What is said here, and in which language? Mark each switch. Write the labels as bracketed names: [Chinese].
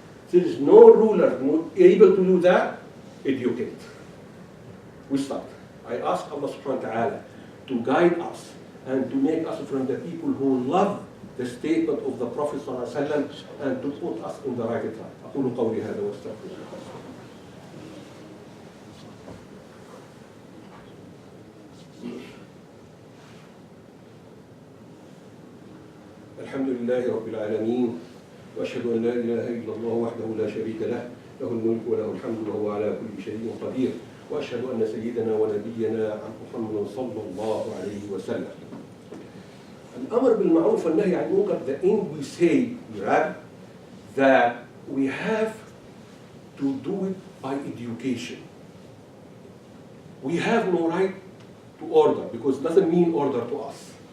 [English] There is no ruler able to do that. Educate. We start. I ask Allah subhanahu wa ta'ala to guide us and to make us from the people who love the statement of the Prophet sallallahu alaihi wasallam and to put us in the right track. [Arabic] أقول قولي هذا واستغفر الله. الحمد لله رب العالمين وأشهد أن لا إله إلا الله وحده لا شريك له له الملك وله الحمد وهو على كل شيء قدير وأشهد أن سيدنا ونبينا محمد صلى الله عليه وسلم. الأمر بالمعروف والنهي عن المنكر, [English] the end we say, right, that we have to do it by education. We have no right to order because it doesn't mean order to us.